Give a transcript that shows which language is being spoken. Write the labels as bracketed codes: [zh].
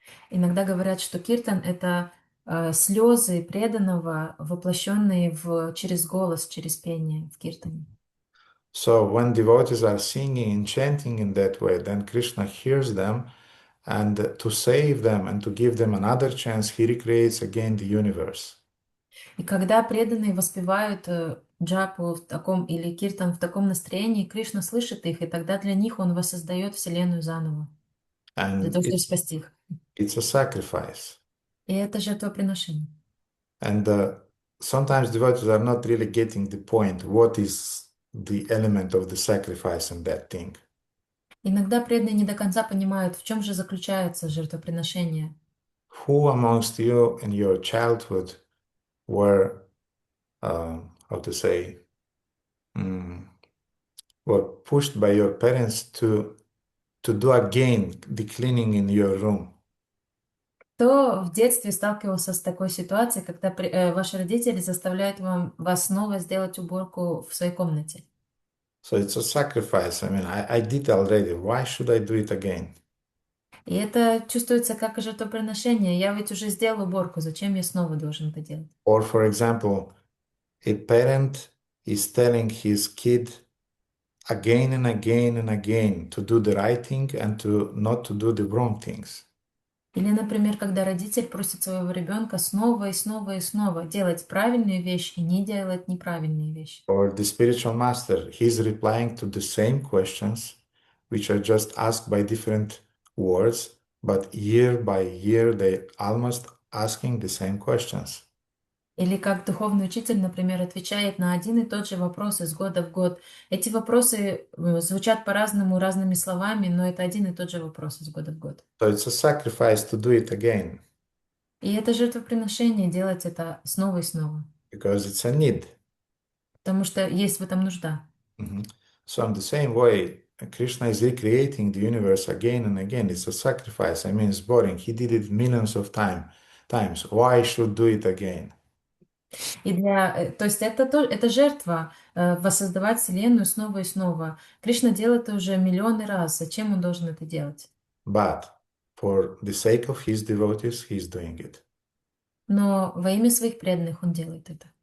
[ru] Иногда говорят, что киртан — это слезы преданного, воплощенные через голос, через пение в киртане. [en] So when devotees are singing and chanting in that way, then Krishna hears them, and to save them and to give them another chance, he recreates again the universe. [ru] И когда преданные воспевают джапу в таком или киртан в таком настроении, Кришна слышит их, и тогда для них он воссоздает Вселенную заново. для [en] And [ru] того, чтобы спасти их. [en] it's a sacrifice. [ru] И это жертвоприношение. [en] And sometimes devotees are not really getting the point. What is the element of the sacrifice in that thing? [ru] Иногда преданные не до конца понимают, в чем же заключается жертвоприношение. [en] Who amongst you in your childhood were, how to say, were pushed by your parents to do again the cleaning in your room? [ru] Кто в детстве сталкивался с такой ситуацией, когда ваши родители заставляют вас снова сделать уборку в своей комнате? [en] So it's a sacrifice. I mean, I did already. Why should I do it again? [ru] И это чувствуется как жертвоприношение. Я ведь уже сделал уборку, зачем я снова должен это делать? [en] Or, for example, a parent is telling his kid again and again and again to do the right thing and to not to do the wrong things. [ru] Или, например, когда родитель просит своего ребенка снова и снова и снова делать правильные вещи и не делать неправильные вещи. [en] Or the spiritual master, he's replying to the same questions, which are just asked by different words, but year by year they almost asking the same questions. [ru] Или как духовный учитель, например, отвечает на один и тот же вопрос из года в год. Эти вопросы звучат по-разному, разными словами, но это один и тот же вопрос из года в год. [en] So it's a sacrifice to do it again. [ru] И это жертвоприношение, делать это снова и снова. [en] Because it's a need. [ru] Потому что есть в этом нужда. [en] So in the same way, Krishna is recreating the universe again and again. It's a sacrifice. I mean, it's boring. He did it millions of times. Why should do it again? [ru] То есть это жертва, воссоздавать Вселенную снова и снова. Кришна делает это уже миллионы раз. Зачем он должен это делать? [en] But for the sake of his devotees, he's doing it. [ru] Но во имя своих преданных он делает это.